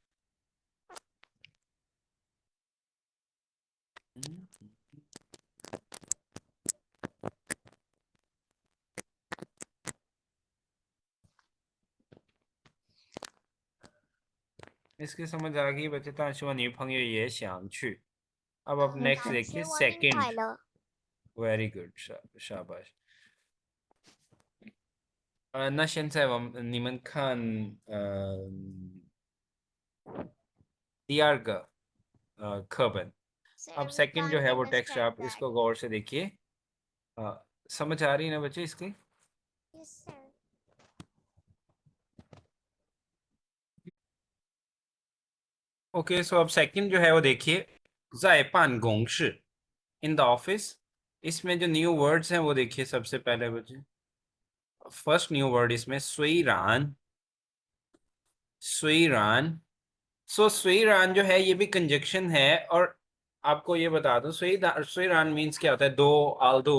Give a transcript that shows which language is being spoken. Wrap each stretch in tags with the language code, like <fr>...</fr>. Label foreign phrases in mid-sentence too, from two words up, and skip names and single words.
<hi>嗯 इसकी समझ आ गई बच्चे,</hi> <zh>但是我女朋友也想去।</zh> <hi>अब आप नेक्स्ट</hi> <zh>但是</zh> <hi>देखिए</hi> <zh>我明</zh> <hi>सेकंड,</hi> <zh>白了。</zh> <en>very good, शाबाश.</en> <zh>那现在你们看第二个课本, 现</zh> <hi>अब</hi> <zh>在我们</zh> <hi>सेकंड जो</hi> <zh>看</zh> <hi>है वो टेक्स्ट</hi> <en>understand</en> <hi>आप</hi> <en>that.</en> <hi>इसको गौर से देखिए, समझ आ रही है ना बच्चे इसकी?</hi> <en>Yes sir.</en> <hi>ओके, सो अब सेकंड जो है वो देखिए,</hi> <zh>在办公室</zh> <en>in the office.</en> <hi>इसमें जो</hi> <en>new words</en> <hi>हैं वो देखिए सबसे पहले बच्चे,</hi> <en>first new word</en> <hi>इसमें सुईरान। सुईरान। सो सुईरान जो है ये भी कंजक्शन है। और आपको ये बता दूं सुईरान मीन्स क्या होता है,</hi> <en>though, although.</en>